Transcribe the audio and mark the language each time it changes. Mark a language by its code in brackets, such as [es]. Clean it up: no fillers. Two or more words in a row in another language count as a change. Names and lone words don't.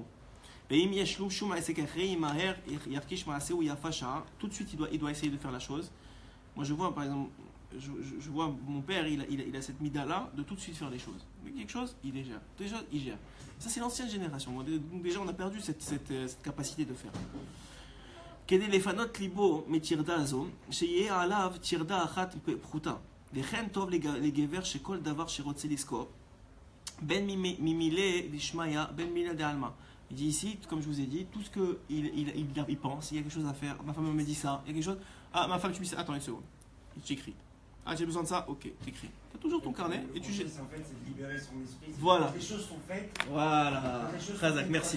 [fr] Tout de suite, il doit essayer de faire la chose. Moi, je vois, par exemple, je vois mon père, il a cette mida-là de tout de suite faire les choses. Mais quelque chose, il les gère. Déjà, il gère. Ça, c'est l'ancienne génération. Donc, déjà, on a perdu cette capacité de faire. [he] כדי לפנות ליבו מטרדה זו, שיהיה עליו טרדה אחת פחותה. וכן טוב לגבר שכל דבר שרוצה לזכור, בין [arc] ממילי דשמיא, [he] בין [arc] מילי דעלמא. [fr] Il dit ici, comme je vous ai dit, tout ce qu'il pense, il y a quelque chose à faire, ma femme me dit ça, il y a quelque chose, ah ma femme tu me dis ça, attends une seconde, j'écris. Ah j'ai besoin de ça, ok, t'écris. T'as toujours ton carnet et tu jettes. En fait, c'est de libérer son esprit. Voilà. Les choses sont faites. Voilà. Razak, merci.